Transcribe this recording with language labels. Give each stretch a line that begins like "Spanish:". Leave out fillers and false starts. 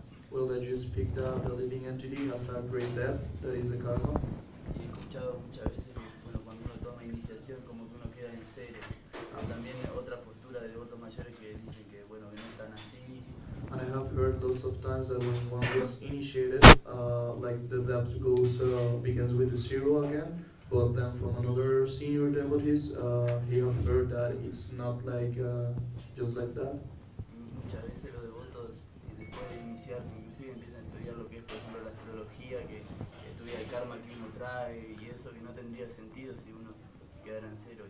English: Well, that you speak that the living entity has a great debt, that is the karma.
Spanish: Y he escuchado muchas veces que cuando uno toma iniciación como que uno queda en cero. También otra postura de devotos mayores que dicen que no están así.
English: And I have heard lots of times that when one gets initiated, like the debt begins with the zero again. But then from another senior devotees, he have heard that it's not like just like that.
Spanish: Muchas veces los devotos después de iniciarse inclusive empiezan a estudiar lo que es por ejemplo la astrología, que estudia el karma que uno trae y eso que no tendría sentido si uno quedara en cero.